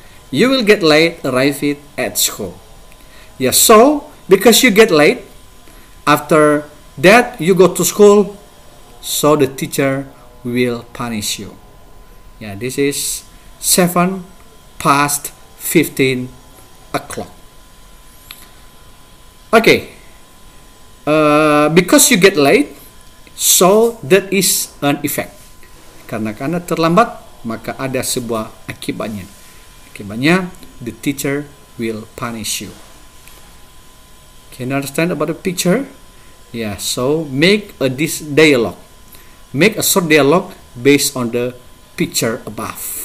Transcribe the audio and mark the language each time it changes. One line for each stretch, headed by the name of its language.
English: You will get late arriving at school. So because you get late, after that you go to school, so the teacher will punish you. This is 7 past 15 o'clock. Okay. Because you get late, so that is an effect.
Indonesian: Karena terlambat, maka ada sebuah akibatnya.
English: Akibatnya, the teacher will punish you. Can you understand about the picture? So make this dialogue. Make a short dialogue based on the picture above.